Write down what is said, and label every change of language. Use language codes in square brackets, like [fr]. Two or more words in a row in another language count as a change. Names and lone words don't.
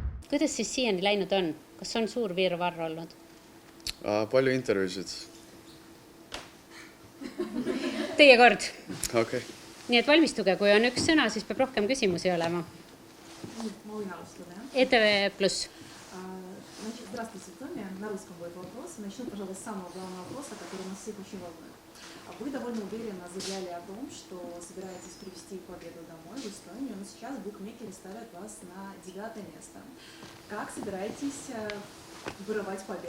[et] Kuidas siis siiani läinud on? Kas on suur virvarr olnud? Palju intervjuusid. Teie kord. Okay. Nii et valmistuge, kui on üks sõna, siis peab rohkem küsimusi olema. ETV+. [ru] Значит, здравствуйте, Томи. На русском будет вопрос. Начну, пожалуй, с самого главного вопроса, который нас всех очень волнует. Вы довольно уверенно заявляли о том, что собираетесь привезти победу домой в Эстонию, но сейчас букмекеры ставят вас на 9-е место. Как собираетесь вырывать победу?